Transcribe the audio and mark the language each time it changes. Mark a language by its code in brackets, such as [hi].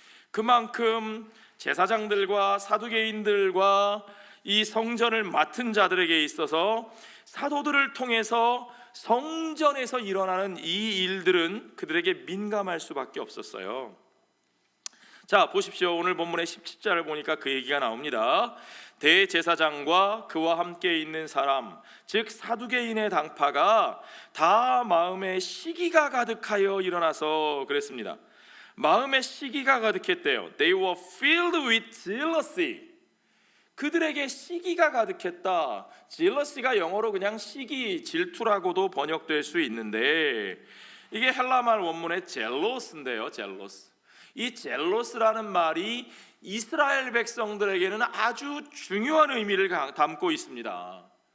[ko] 그만큼 제사장들과 사두개인들과 이 성전을 맡은 자들에게 있어서 사도들을 통해서 성전에서 일어나는 이 일들은 그들에게 민감할 수밖에 없었어요. 자, 보십시오. 오늘 본문의 17절을 보니까 그 얘기가 나옵니다. 대제사장과 그와 함께 있는 사람, 즉 사두개인의 당파가 다 마음에 시기가 가득하여 일어나서 그랬습니다. 마음에 시기가 가득했대요. [en] They were filled with jealousy. [ko] 그들에게 시기가 가득했다. jealousy가 영어로 그냥 시기, 질투라고도 번역될 수 있는데, 이게 헬라말 원문의 젤로스인데요, 젤로스. 이 젤로스라는 말이 이스라엘 백성들에게는 아주 중요한 의미를 담고 있습니다.